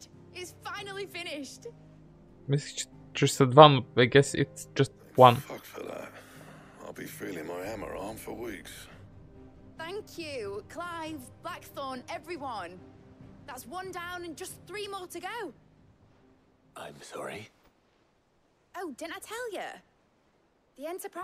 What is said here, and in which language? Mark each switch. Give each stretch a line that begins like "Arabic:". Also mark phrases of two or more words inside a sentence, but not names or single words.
English: It's finally finished.
Bulgarian: Мислих, че са два, но
English: I guess it's just one. Fuck for that. I'll be feeling my hammer arm for weeks. Thank you, Clive, Blackthorn, everyone. That's one down and just 3 more to go. I'm sorry. Oh, didn't I tell you? The Enterprise